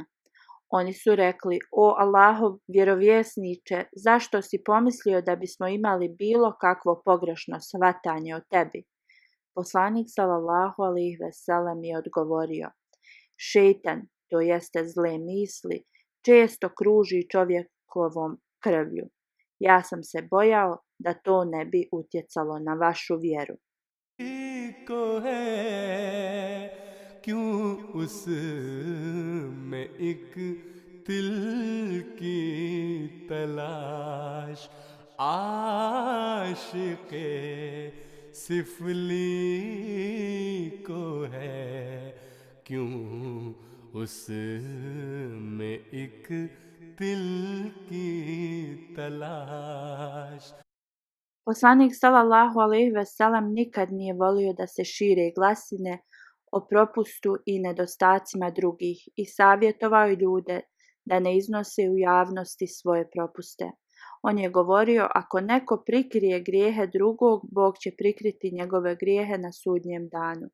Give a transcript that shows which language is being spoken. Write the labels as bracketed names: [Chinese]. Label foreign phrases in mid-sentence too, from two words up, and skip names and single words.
[Bosnian] Oni su rekli: o Allahov vjerovjesniče, zašto si pomislio da bismo imali bilo kakvo pogrešno shvatanje o tebi? Poslanik [Arabic] صلى الله عليه وسلم [Bosnian] je odgovorio: šejtan, to jeste zle misli, često kruži čovjekovom krvlju. Ja sam se bojao da to ne bi utjecalo na vašu vjeru. [Urdu] کو ہے کیوں اس میں ایک تل کی تلاش. عاشقِ سفلی کو ہے کیوں اس میں ایک تل کی تلاش. [Bosnian] Poslanik [Arabic] صلى الله عليه وسلم [Bosnian] nikad nije volio da se šire glasine o propustu i nedostacima drugih i savjetovao je ljude da ne iznose u javnosti svoje propuste. On je govorio: ako neko prikrije grijehe drugog, Bog će prikriti njegove grijehe na sudnjem danu.